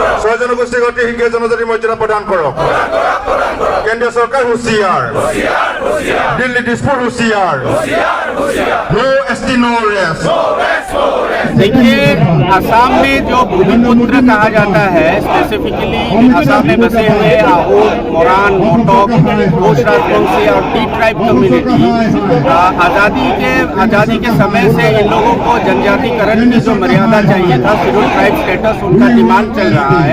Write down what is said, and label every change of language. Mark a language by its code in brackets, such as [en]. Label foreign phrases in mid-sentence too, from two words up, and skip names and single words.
[as] জনগোষ্ঠী গতি হিংসা জনজাতি মৰ্যাদা প্ৰদান কৰক। কেন্দ্ৰীয় চৰকাৰ হুঁচিয়াৰ, দিল্লী দিছপুৰ হুঁচিয়াৰ, [en] No ST no rest. [hi] देखिए, असम में जो भूमिपुत्र कहा जाता है, स्पेसिफिकली असम में बसे हुए आहूम, मोरान, मोटोक, घोष राजवंशी और [en] tea tribe community [hi] आज़ादी के समय से इन लोगों को जनजातिकरण की जो मर्यादा चाहिए था, [en] scheduled tribe status, [hi] उनका डिमांड चल रहा है।